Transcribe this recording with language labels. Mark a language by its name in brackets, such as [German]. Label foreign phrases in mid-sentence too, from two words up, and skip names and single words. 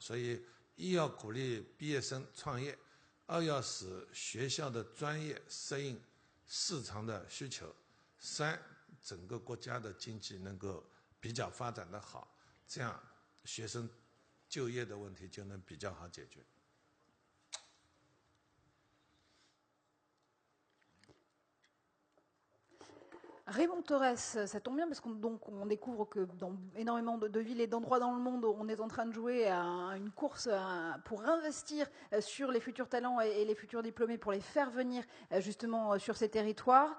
[Chinese] 所以，一要鼓励毕业生创业，二要使学校的专业适应市场的需求，三整个国家的经济能够比较发展的好，这样学生就业的问题就能比较好解决。 [French] Raymond Torres, ça tombe bien parce qu'on découvre que dans énormément de villes et d'endroits dans le monde, on est en train de jouer à une course pour investir sur les futurs talents et les futurs diplômés pour les faire venir justement sur ces territoires.